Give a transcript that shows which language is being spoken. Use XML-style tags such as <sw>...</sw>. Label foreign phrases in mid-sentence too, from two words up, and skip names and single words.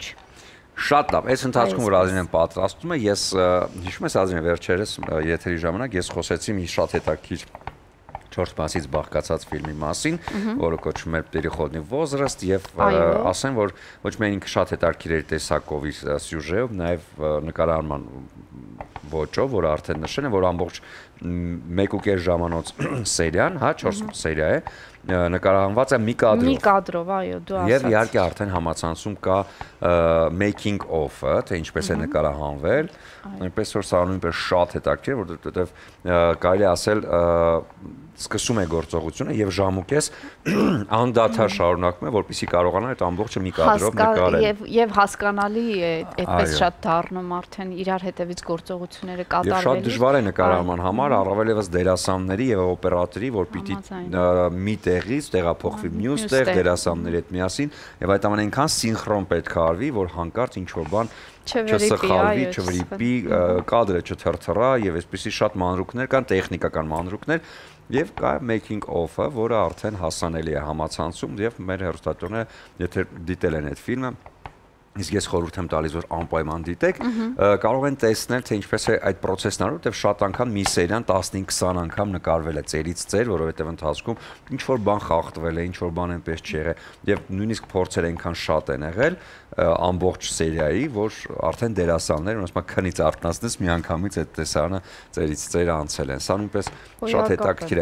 <hy>Շատ լավ, այս ընթացքում որ Ազրինեն պատրաստում է, ես հիշում ես Ազրին վերջերս եթերի ժամանակ ես խոսեցի մի շատ հետաքրքիր 4 մասից բաղկացած ֆիլմի մասին, որը կոչվում է «Переходный возраст» եւ ասեմ, որ ոչ միայն ինքը շատ հետաքրքիր էր տեսակով իր սյուժեով, նաեւ նկարահանման ոճով, որ արդեն նշել են, որ ամբողջ 1.5 ժամանոց սերիան, հա, 4 սերիա է, նկարահանված է մի կադրով։ Մի կադրով, այո, դու ասաց։ Եվ իհարկե արդեն համացանցում կա</hy> <en>making of-</en> <hy>ը, թե ինչպես է նկարահանվել, այնպես որ սա նույնպես շատ հետաքրքիր, որովհետև կարելի ասել սկսում է գործողությունը եւ ժամուկես անդադար շարունակում է, որպեսզի կարողանա այդ ամբողջը մի կադրով նկարել։ Եվ հասկանալի է, այդպես շատ դառնում արդեն իրար հետևից գործողությունները կատարվելիս։ Եվ շատ դժվար է նկարահանման համար, առավել եւս դերասանների եւ օպերատորի, որ պիտի մի տեղից տեղափոխվի մյուս տեղ, դերասանների հետ միասին, եւ այդ ամենը այնքան սինխրոն պետք է արվի, որ հանկարծ ինչ որ բան չսխալվի, չվրիպի, կադրը չթրթռա եւ այսպեսի շատ մանրուքներ կան, տեխնիկական մանրուքներ եւ կա</hy> <en>making of-</en> <hy>ը, որը արդեն հասանելի է համացանցում եւ մեր հեռուստատորները, եթե դիտել են այդ ֆիլմը, իսկ ես խորհուրդ եմ տալիս, որ անպայման դիտեք, կարող են տեսնել, թե ինչպես է այդ process-ն արվում, որտեղ շատ անգամ մի սերիան 15-20 անգամ նկարվել է ծերից ծեր, որովհետև ընթացքում ինչ որ բան խախտվել է, ինչ որ բան այնպես չի եղել, եւ նույնիսկ փորձեր այնքան շատ են եղել ամբողջ սերիայի, որ արդեն դերասանները ոնց քնից արթնացնես մի անգամից այդ տեսարանը ծերից ծեր անցել են։ Սա նույնպես շատ հետաքրքիր է։</hy>